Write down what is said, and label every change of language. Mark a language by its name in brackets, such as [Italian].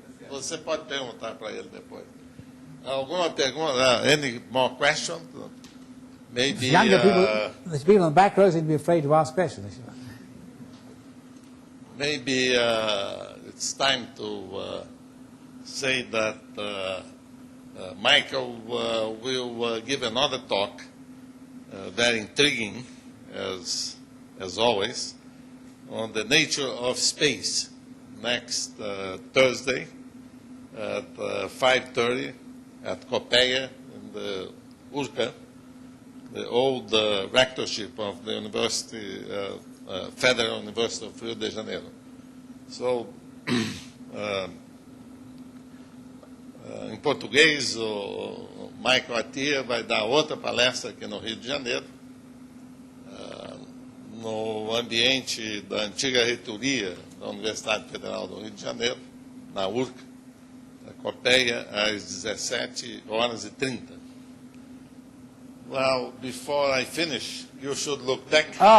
[Portuguese] Você pode perguntar para ele depois. Alguma pergunta? [English] Any more questions? Maybe. Younger people, there's people in the back row seem to be afraid to ask questions. Maybe it's time to say that Michael will give another talk, very intriguing, as always, on the nature of space next Thursday at 5:30 at Copeia in the URCA, the old rectorship of the University, Federal University of Rio de Janeiro. [Portuguese] So, em português, o Michael Atiyah vai dar outra palestra aqui no Rio de Janeiro, no ambiente da antiga reitoria da Universidade Federal do Rio de Janeiro, na URCA, na Copeia, às 17h30. [English] Well, before I finish, you should look back.